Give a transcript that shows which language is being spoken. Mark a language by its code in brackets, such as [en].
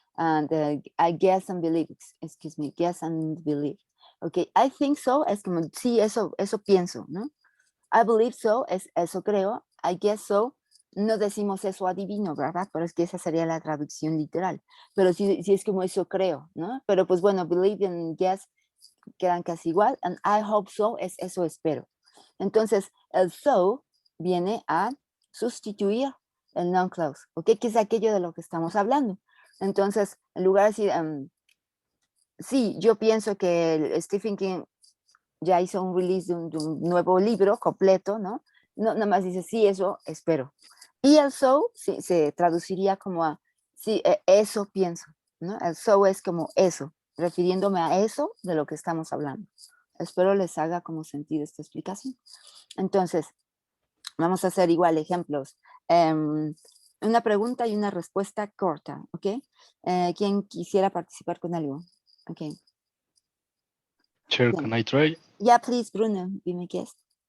[en] And I guess and believe, excuse me, guess and believe. Okay, I think so, [es] es como, sí, eso pienso, ¿no? [en] I believe so, [es] es eso creo. [en] I guess so, [es] no decimos eso adivino, ¿verdad? Pero es que esa sería la traducción literal. Pero sí, sí es como eso creo, ¿no? Pero pues bueno, [en] believe and guess [es] quedan casi igual. [en] And I hope so [es] es eso espero. Entonces, el so viene a sustituir el noun clause, ¿ok? Que es aquello de lo que estamos hablando. Entonces, en lugar de decir, sí, yo pienso que Stephen King ya hizo un release de un nuevo libro completo, ¿no? No, nada más dice, sí, eso espero. Y el so sí, se traduciría como a, sí, eso pienso, ¿no? El so es como eso, refiriéndome a eso de lo que estamos hablando. Espero les haga como sentido esta explicación. Entonces, vamos a hacer igual ejemplos. Una pregunta y una respuesta corta, ¿ok? ¿Quién quisiera participar con algo? Ok. [en] Sure, can I try? Yeah, please, Bruno, be my guest.